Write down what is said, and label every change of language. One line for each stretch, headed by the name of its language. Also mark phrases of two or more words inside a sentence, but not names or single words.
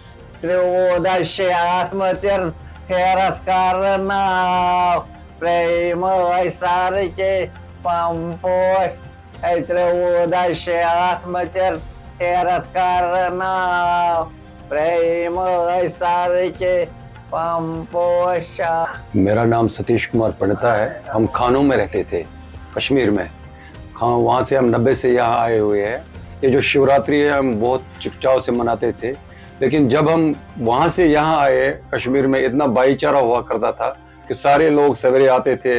Kashmiri: 13 شیٚتھ مٔتِر ہیرَتھ کَرٕ ناو پرٛیمٲے سارٕکہِ پمپوش 13 شیٚتھ مٔتِر ہیرَتھ کَرٕ ناو پرٛیمٲے سارٕکہِ پمپوشا.
Urdu: میرا نام ستیش کمار پنڈتا ہے. ہم کھانوں میں رہتے تھے کشمیر میں. وہاں سے ہم 90 سے یہاں آئے ہوئے ہیں. یہ جو شیوراتری ہے ہم بہت چکچاؤ سے مناتے تھے، لیکن جب ہم وہاں سے یہاں آئے کشمیر میں اتنا بھائی چارہ ہوا کرتا تھا کہ سارے لوگ سویرے آتے تھے.